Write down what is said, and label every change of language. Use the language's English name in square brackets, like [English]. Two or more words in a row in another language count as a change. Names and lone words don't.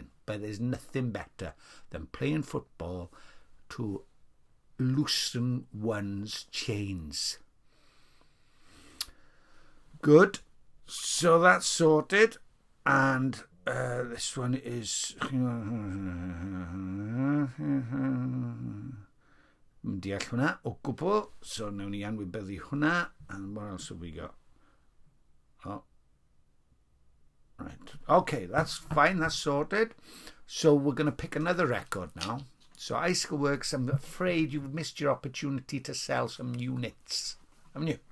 [English] But there's nothing better than playing football to loosen one's chains. Good. So that's sorted. And this one is [Welsh] deall hwnna o gwbl. So nawn ni anwybyddu hwnna. [English] And what else have we got? Oh. Right. Okay, that's fine. That's sorted. So we're going to pick another record now. So Icicle Works, I'm afraid you've missed your opportunity to sell some units. Haven't you?